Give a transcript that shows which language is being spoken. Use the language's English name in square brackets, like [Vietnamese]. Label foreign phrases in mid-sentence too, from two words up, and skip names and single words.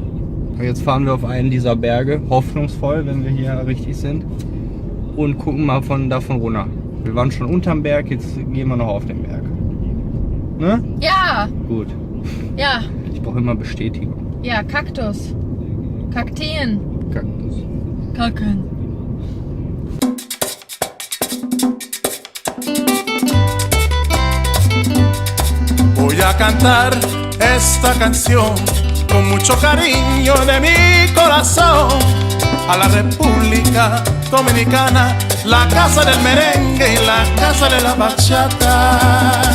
[German] Und jetzt fahren wir auf einen dieser Berge, hoffnungsvoll, wenn wir hier richtig sind. Und gucken mal davon runter. Wir waren schon unterm Berg, jetzt gehen wir noch auf den Berg. Ne? Ja, Gut. ja, Ich brauche immer Bestätigung. ja, Kaktus. Kakteen. Kaktus. Kacken. [Spanish] Voy a cantar esta canción con mucho cariño de mi corazón a la República Dominicana, la casa del merengue y la casa de la bachata.